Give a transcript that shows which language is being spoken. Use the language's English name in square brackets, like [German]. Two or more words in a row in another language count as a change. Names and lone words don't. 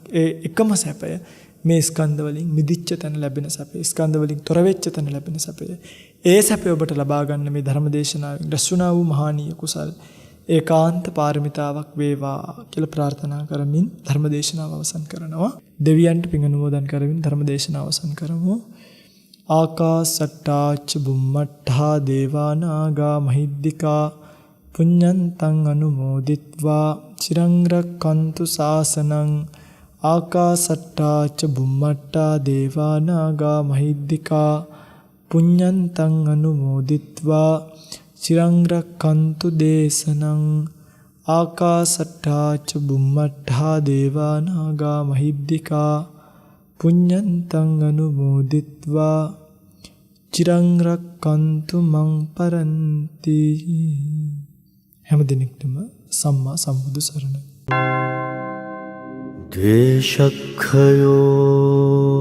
[Sinhala] ඒ එකම සැපය මේ ස්කන්ධ වලින් මිදිච්ච තැන ලැබෙන සැපය, ස්කන්ධ වලින් තොර වෙච්ච තැන ලැබෙන සැපය. ඒ සැපය ඔබට ලබා ගන්න මේ ධර්ම දේශනාවෙන් රැස්ුණා වූ මහානීය කුසල් ඒකාන්ත පාරමිතාවක් වේවා කියලා ප්‍රාර්ථනා කරමින් ධර්ම දේශනාව අවසන් කරනවා. දෙවියන්ට පින් අනුමෝදන් කරමින් ධර්ම දේශනාව අවසන් කරමු. [Pali] ආකාසට්ටා ච බුම්මට්ඨා දේවා නාග මහිද්దికා පුඤ්ඤන්තං අනුමෝදිත්වා චිරං රක්ඛන්තු ශාසනං. ආකාසට්ටා ච බුම්මට්ඨා දේවා නාග මහිද්దికා පුඤ්ඤන්තං අනුමෝදිත්වා චිරං රක්ඛන්තු දේශනං. ආකාසට්ටා ච බුම්මට්ඨා දේවා නාග මහිද්దికා පුඤ්ඤන්තං අනුමෝදිත්වා චිරං රක්ඛන්තු මං පරන්ති. [Sinhala] හැම දිනෙකටම සම්මා සම්බුදු සරණයි. [Pali] ද්වේෂක්ඛයෝ